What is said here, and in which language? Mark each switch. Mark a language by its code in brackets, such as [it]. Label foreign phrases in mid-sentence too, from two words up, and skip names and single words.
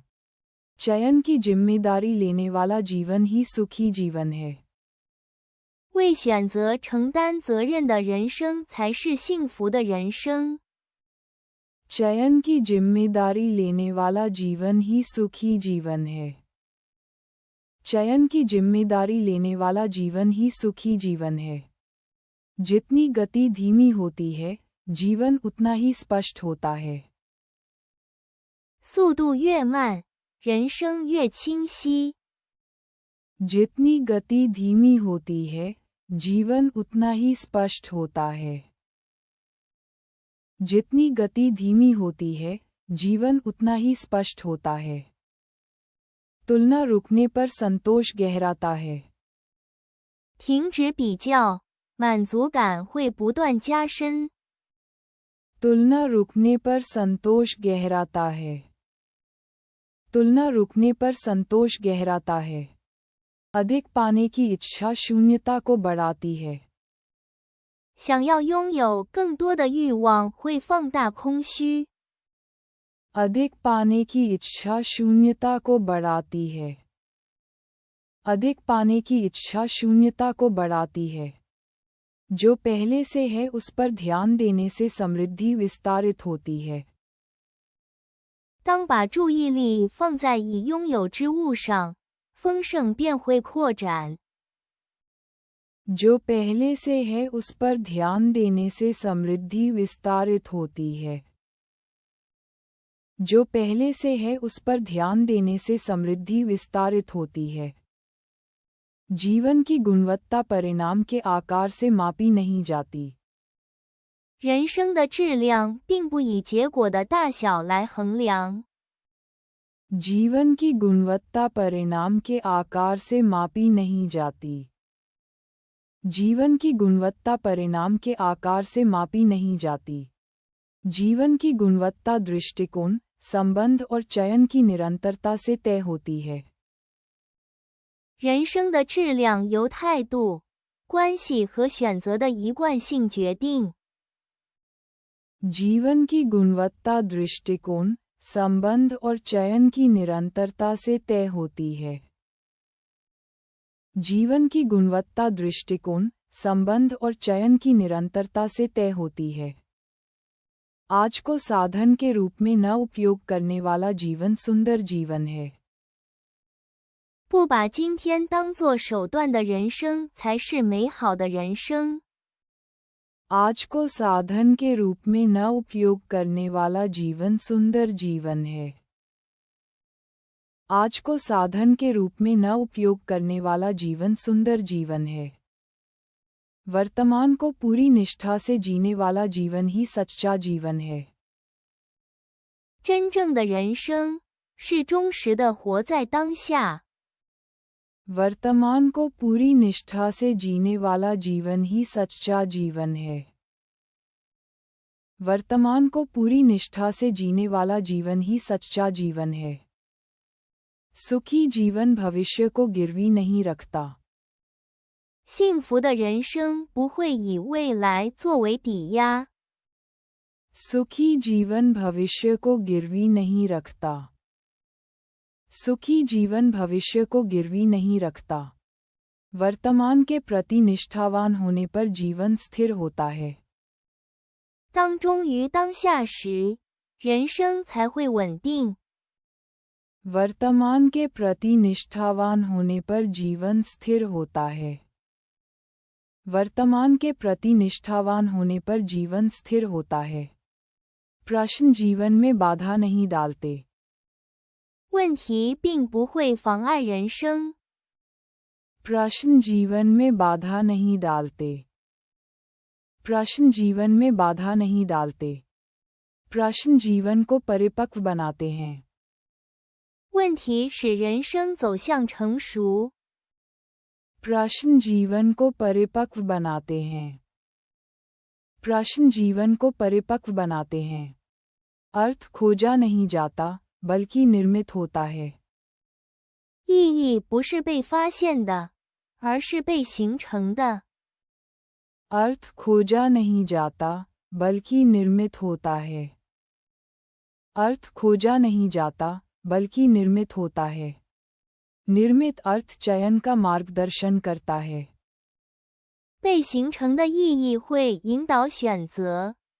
[hi] चयन की जिम्मेदारी लेने वाला जीवन ही सुखी जीवन है। [zh] 为选择承担责任的人生才是幸福的人生。 [hi] चयन की जिम्मेदारी लेने वाला जीवन ही सुखी जीवन है। चयन की जिम्मेदारी लेने वाला जीवन ही सुखी जीवन है। जितनी गति धीमी होती है, जीवन उतना ही स्पष्ट होता है। [zh] 速度越慢，人生越清晰。 [hi] जितनी गति धीमी होती है, जीवन उतना ही स्पष्ट होता है। जितनी गति धीमी होती है, जीवन उतना ही स्पष्ट होता है। तुलना रुकने पर संतोष गहराता है। [zh] 停止比较，满足感会不断加深。 [hi] तुलना रुकने पर संतोष गहराता है। तुलना रुकने पर संतोष गहराता है। अधिक पाने की इच्छा शून्यता को बढ़ाती है। [zh] 想要拥有更多的欲望会放大空虚。 [hi] अधिक पाने की इच्छा शून्यता को बढ़ाती है। अधिक पाने की इच्छा शून्यता को बढ़ाती है। जो पहले से है उस पर ध्यान देने से समृद्धि विस्तारित होती है। [zh] 当把注意力放在已拥有之物上，丰盛便会扩展。 [hi] जो पहले से है उस पर ध्यान देने से समृद्धि विस्तारित होती है। जो पहले से है उस पर ध्यान देने से समृद्धि विस्तारित होती है। जीवन की गुणवत्ता परिणाम के आकार से मापी नहीं जाती। [zh] 人生的质量并不以结果的大小来衡量。 [hi] जीवन की गुणवत्ता परिणाम के आकार से मापी नहीं जाती। जीवन की गुणवत्ता परिणाम के आकार से मापी नहीं जाती। जीवन की गुणवत्ता दृष्टिकोण, संबंध और चयन की निरंतरता से तय होती है। [zh] 人生的质量由态度、关系和选择的一贯性决定。 [hi] जीवन की गुणवत्ता दृष्टिकोण, संबंध और चयन की निरंतरता से तय होती है। जीवन की गुणवत्ता दृष्टिकोण, संबंध और चयन की निरंतरता से तय होती है। आज को साधन के रूप में न उपयोग करने वाला जीवन सुंदर जीवन है। [zh] 不把今天当作手段的人生才是美好的人生。 [hi] आज को साधन के रूप में न उपयोग करने वाला जीवन सुंदर जीवन है। आज को साधन के रूप में न उपयोग करने वाला जीवन सुंदर जीवन है। वर्तमान को पूरी निष्ठा से जीने वाला जीवन ही सच्चा जीवन है। [zh] 真正的人生是忠实的活在当下。 [hi] वर्तमान को पूरी निष्ठा से जीने वाला जीवन ही सच्चा जीवन है। वर्तमान को पूरी निष्ठा से जीने वाला जीवन ही सच्चा जीवन है। सुखी जीवन भविष्य को गिरवी नहीं रखता। [zh] 幸福的人生不会以未来作为抵押。 [hi] सुखी जीवन भविष्य को गिरवी नहीं रखता। सुखी जीवन भविष्य को गिरवी नहीं रखता। वर्तमान के प्रति निष्ठावान होने पर जीवन स्थिर होता है। [zh] 当忠于当下时，人生才会稳定。 [hi] वर्तमान के प्रति निष्ठावान होने पर जीवन स्थिर होता है। वर्तमान के प्रति निष्ठावान होने पर जीवन स्थिर होता है। प्रश्न जीवन में बाधा नहीं डालते। [zh] 问题并不会妨碍人生。 [hi] प्रश्न जीवन में बाधा नहीं डालते। प्रश्न जीवन में बाधा नहीं डालते। प्रश्न जीवन को परिपक्व बनाते हैं। [zh] 问题使人生走向成熟。 [hi] प्रश्न जीवन को परिपक्व बनाते हैं। प्रश्न जीवन को परिपक्व बनाते हैं। अर्थ खोजा नहीं जाता बल्कि निर्मित होता है। [zh] 意义不是被发现的，而是被形成的。 [hi] अर्थ खोजा नहीं जाता बल्कि निर्मित होता है। अर्थ खोजा नहीं जाता बल्कि निर्मित होता है। निर्मित अर्थ चयन का मार्गदर्शन करता है। [zh] 被形成的意义会引导选择。